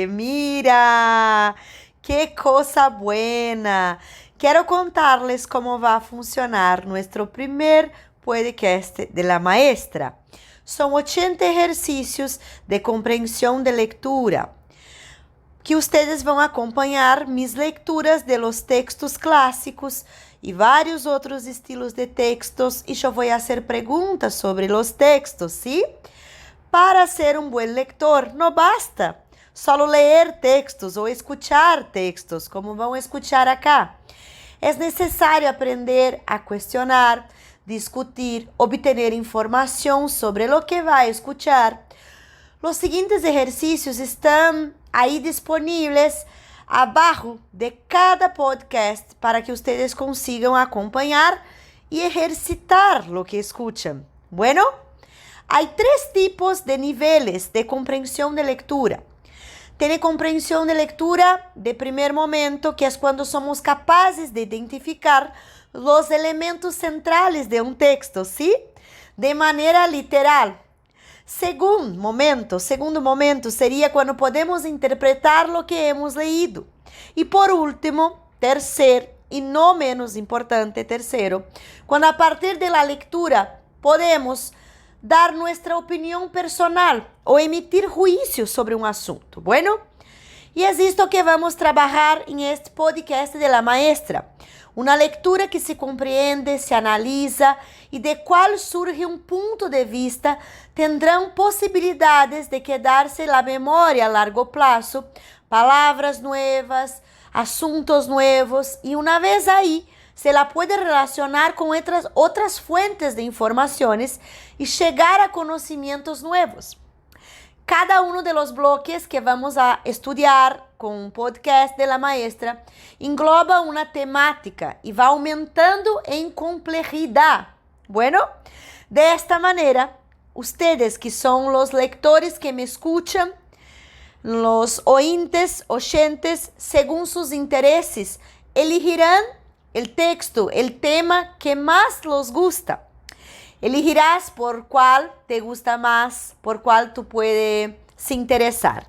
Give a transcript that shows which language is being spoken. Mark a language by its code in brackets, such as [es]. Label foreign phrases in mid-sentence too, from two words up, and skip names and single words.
[es] Mira, qué cosa buena. Quiero contarles cómo va a funcionar nuestro primer podcast de la maestra. Son 80 ejercicios de comprensión de lectura, que ustedes [pt] vão acompanhar [es] mis lecturas de los textos [pt] clássicos e vários outros estilos de textos, e eu vou fazer perguntas sobre [es] los textos, ¿sí? [pt] Para ser um bom lector, não basta só ler textos ou [es] escuchar textos, [pt] como vão [es] escuchar acá. [pt] É necessário aprender a questionar, discutir, obter informação sobre [es] lo que [pt] vai escuchar. Los seguintes ejercicios estão aí disponíveis abaixo de cada podcast para que ustedes consigam acompanhar e exercitar [es] lo que escuchan. Bueno, hay 3 tipos de niveles de comprensión de lectura. Tiene comprensión de lectura de primer momento, que es cuando somos capaces de identificar los elementos centrales de un texto, ¿sí? De manera literal. [pt] Segundo momento seria quando podemos interpretar [es] lo que hemos leído. [pt] E por último, terceiro, e não menos importante, quando a partir [es] de la lectura podemos dar nuestra [pt] opinião personal ou emitir juízo sobre um assunto. Bueno, e é isto que vamos trabalhar em este podcast [es] de la maestra. [pt] Uma leitura que se compreende, se analisa e de qual surge um ponto de vista, tendrão possibilidades de quedar-se na memória a largo prazo, palavras novas, assuntos novos, e uma vez aí, se la pode relacionar com outras fuentes de informações e chegar a conhecimentos novos. Cada um [es] de los bloques [pt] que vamos a estudar com o podcast [es] de la maestra [pt] engloba uma temática e vai aumentando em complexidade. [es] Bueno, de esta maneira, ustedes que [pt] são os [es] lectores que me escuchan, los oyentes, según sus intereses, elegirán el texto, el tema que más los gusta. Elegirás por cuál te gusta más, por cuál tú puedes se interesar.